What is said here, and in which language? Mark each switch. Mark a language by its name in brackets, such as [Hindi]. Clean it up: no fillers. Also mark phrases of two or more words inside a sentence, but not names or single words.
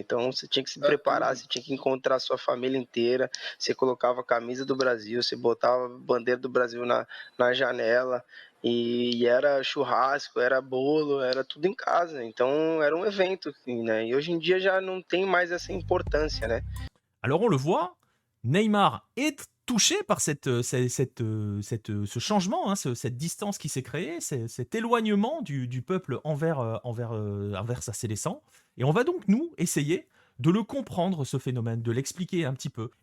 [Portuguese] Então você tinha que se preparar, você tinha que encontrar a sua família inteira, você colocava a camisa do Brasil, você botava a bandeira do Brasil na janela, e era churrasco, era bolo, era tudo em casa. Então era um evento, assim, né? E hoje em dia já não tem mais essa importância, né? [French] Alors on le voit, Neymar est touché par ce changement, cette distance qui s'est créée, cet éloignement du peuple envers sa sélection. Et on va donc, nous, essayer de le comprendre, ce phénomène, de l'expliquer un petit peu.